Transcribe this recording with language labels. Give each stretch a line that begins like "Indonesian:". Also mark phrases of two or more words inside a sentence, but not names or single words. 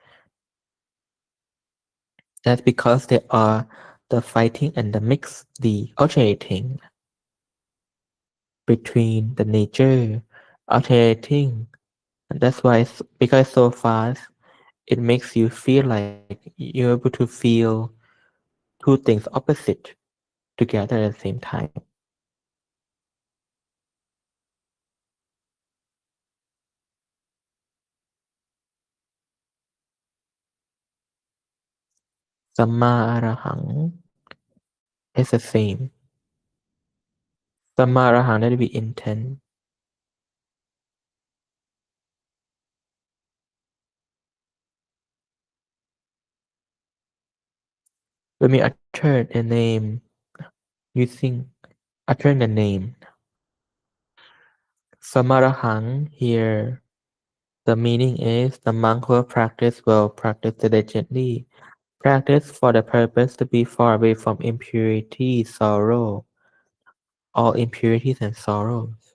English: That's because they are the fighting and the mix, the alternating between the nature, alternating. And that's why because it's so fast, it makes you feel like you're able to feel two things opposite together at the same time.
Pali: Samma arahang
English: is the same.
Pali: Samma arahang
English: that we intend. When we utter the name using uttering the name Samarahang here, the meaning is the monk who practice will practice diligently, practice for the purpose to be far away from impurity, sorrow, all impurities and sorrows.